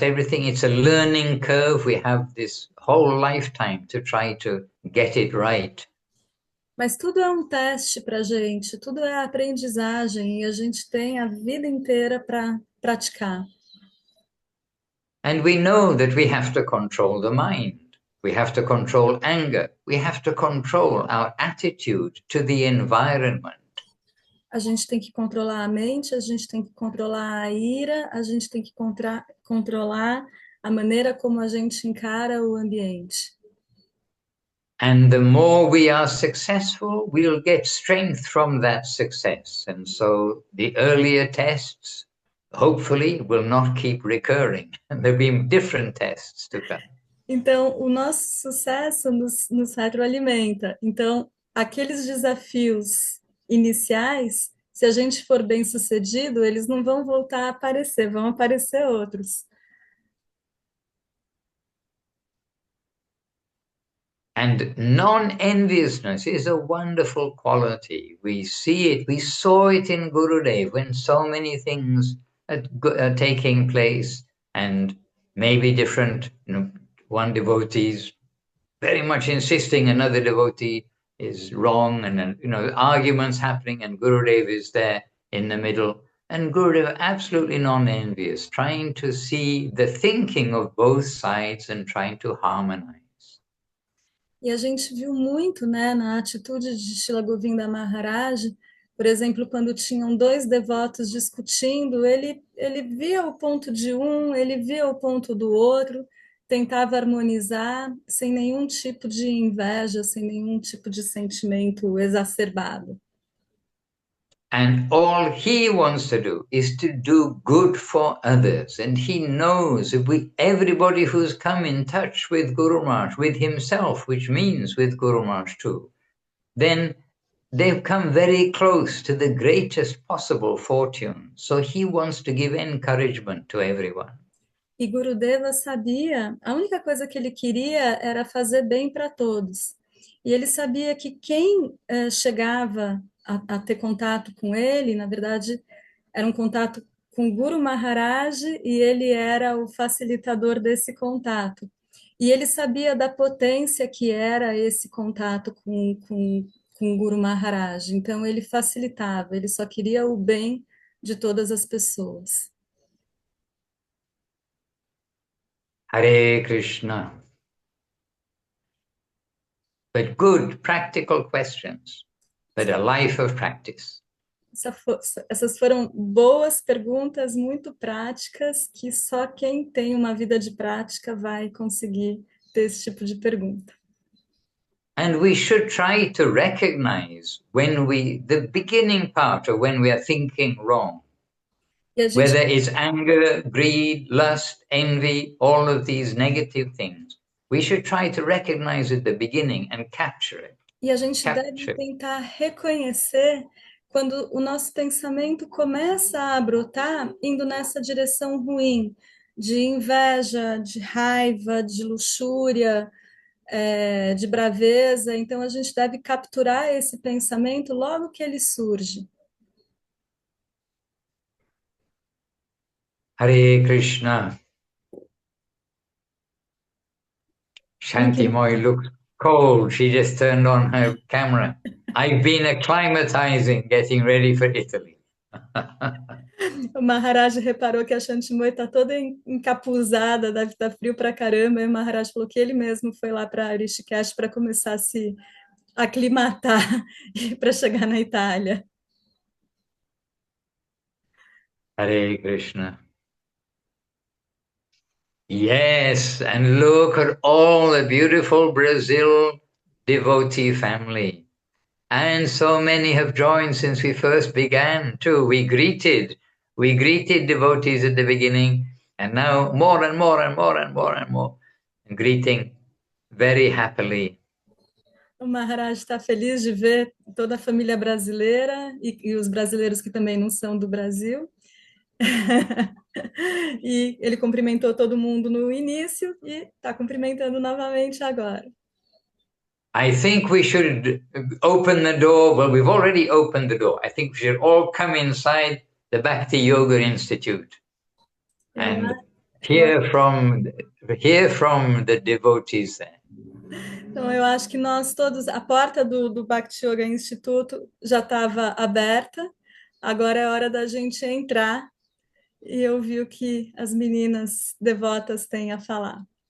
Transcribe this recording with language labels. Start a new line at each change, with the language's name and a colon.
English: Everything, it's a learning curve. We have this whole lifetime to try to get it right.
Portuguese: Mas tudo é um teste para a gente, tudo é aprendizagem e a gente tem a vida inteira para praticar.
English: And we know that we have to control the mind. We have to control anger. We have to control our attitude to the environment.
Portuguese: A gente tem que controlar a mente, a gente tem que controlar a ira, a gente tem que controlar a maneira como a gente encara o ambiente.
English: And the more we are successful, we'll get strength from that success. And so the earlier tests, hopefully, will not keep recurring. And there'll be different tests to come.
Portuguese: Então, o nosso sucesso nos retroalimenta. Então, aqueles desafios iniciais, se a gente for bem sucedido, eles não vão voltar a aparecer, vão aparecer outros.
English: And non-enviousness is a wonderful quality. We see it, we saw it in Gurudev when so many things are taking place and maybe different, one devotee is very much insisting another devotee is wrong, and arguments happening, and Gurudev is there in the middle. And Gurudev absolutely non-envious, trying to see the thinking of both sides and trying to harmonize.
Portuguese: E a gente viu muito, né, na atitude de Srila Govinda Maharaj, por exemplo, quando tinham dois devotos discutindo, ele via o ponto de um, ele via o ponto do outro, tentava harmonizar sem nenhum tipo de inveja, sem nenhum tipo de sentimento exacerbado.
English: And all he wants to do is to do good for others. And he knows if everybody who's come in touch with Guru Maharaj, with himself, which means with Guru Maharaj too, then they've come very close to the greatest possible fortune. So he wants to give encouragement to everyone.
Portuguese: E Gurudeva sabia, a única coisa que ele queria era fazer bem para todos. E ele sabia que quem chegava a ter contato com ele, na verdade, era um contato com Guru Maharaj e ele era o facilitador desse contato. E ele sabia da potência que era esse contato com Guru Maharaj. Então, ele facilitava, ele só queria o bem de todas as pessoas. Hare Krishna.
English: But good, practical questions, but a life of practice.
Portuguese: Essas foram boas perguntas, muito práticas, que só quem tem uma vida de prática vai conseguir ter esse tipo de pergunta.
English: And we should try to recognize the beginning part of when we are thinking wrong. Whether it's anger, greed, lust, envy, all of these negative things, we should try to recognize at the beginning and capture it.
Portuguese: E a gente deve tentar reconhecer quando o nosso pensamento começa a brotar indo nessa direção ruim, de inveja, de raiva, de luxúria, de braveza. Então, a gente deve capturar esse pensamento logo que ele surge. Hare Krishna.
English: Shanti Moy looks cold. She just turned on her camera. I've been acclimatizing, getting ready for Italy.
Portuguese: O Maharaj reparou que a Shanti Moy está toda encapuzada, deve estar frio pra caramba, e o Maharaj falou que ele mesmo foi lá para Rishikesh para começar a se aclimatar para chegar na Itália. Hare Krishna.
English: Yes, and look at all the beautiful Brazil devotee family. And so many have joined since we first began too. We greeted devotees at the beginning, and now more and more and more and more and more, and greeting very happily.
Portuguese: O Maharaj está feliz de ver toda a família brasileira e os brasileiros que também não são do Brasil. E ele cumprimentou todo mundo no início e está cumprimentando novamente agora.
English: I think we should open the door. Well, we've already opened the door. I think we should all come inside the Bhakti Yoga Institute and hear from the devotees there.
Portuguese: Então, eu acho que nós todos, a porta do Bhakti Yoga Instituto já estava aberta, agora é hora da gente entrar e ouvir o que as meninas devotas têm a falar.